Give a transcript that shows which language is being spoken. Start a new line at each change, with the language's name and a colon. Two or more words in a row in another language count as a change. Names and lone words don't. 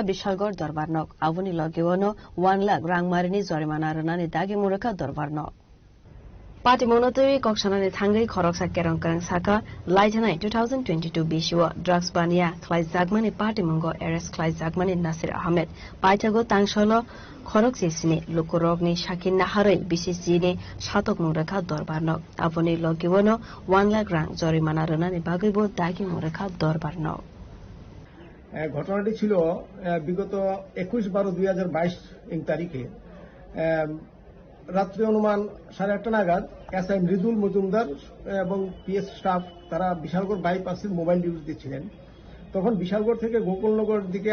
Kok Borok: बिशालगढ़ दरबारनक आबुनि लगेवनो 1 लाख रांमारिनि जरिमाना रनानि दागे मुरखा दरबारनक पार्टी मनोतरी कक्षानानि थांगै खरकसा केरं करंसाका लाइजनाय 2022 बिशिव ड्रग्स बानिया खलाय जागमानि पार्टी मंगो एरेस्ट खलाय जागमानि नासिर अहमद पाइटागो तांसलो खरक जेसिनि लोकरोगनि साकिन नाहारै BCC नि सातक मुरखा दरबारनक आबुनि लगेवनो 1 लाख रां जरिमाना रनानि बागैबो दागे मुरखा दरबारनक
Bangla: ঘটনাটি ছিল বিগত 21/12/2022 ইং তারিখে রাত্রি অনুমান 8:30 নাগাদ এসআই মৃদুল মজুমদার এবং পিএস স্টাফ তারা বিশালগড় বাইপাসে মোবাইল ডিউটি দিচ্ছিলেন তখন বিশালগড় থেকে গোকুলনগর দিকে